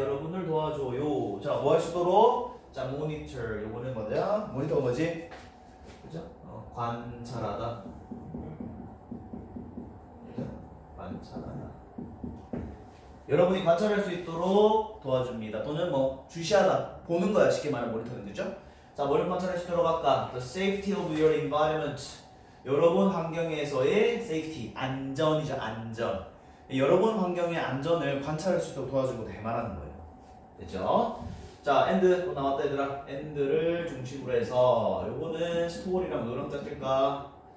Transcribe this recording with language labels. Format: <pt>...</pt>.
<ko>여러분을 도와줘요. 자, 뭐 할 수 있도록? 자, monitor. 요거는 뭐냐? 모니터가 뭐지? 그죠? 관찰하다. 그죠? 관찰하다. 여러분이 관찰할 수 있도록 도와줍니다. 또는 뭐 주시하다. 보는 거야. 쉽게 말하면 모니터는, 그죠? 자, 뭐를 관찰할 수 있도록 할까?</ko> <en>The safety of your environment.</en> <ko>여러분 환경에서의 safety, 안전이죠. 안전. 여러분 환경의 안전을 관찰할 수 있도록 도와주고 대말하는 거예요. 됐죠? 자, and 또 나왔다 얘들아. and를 중심으로 해서 요거는 스토리랑 뭐랑 짝질까?</ko>